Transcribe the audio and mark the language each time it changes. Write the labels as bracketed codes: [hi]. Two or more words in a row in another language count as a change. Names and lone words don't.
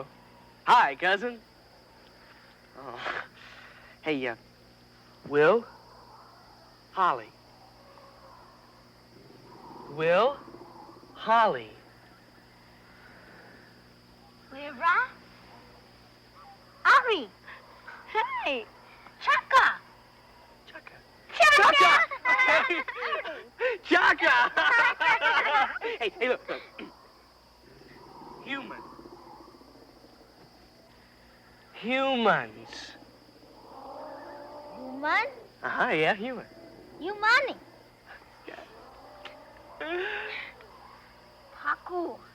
[en] Hi, cousin. Oh. Hey, Will? Holly. Will? Holly. Wira? Ari! Hey! Chaka! Chaka! Chaka! Hey, look. Human. Humans. Human? Uh-huh, yeah, human. Humani. Paku.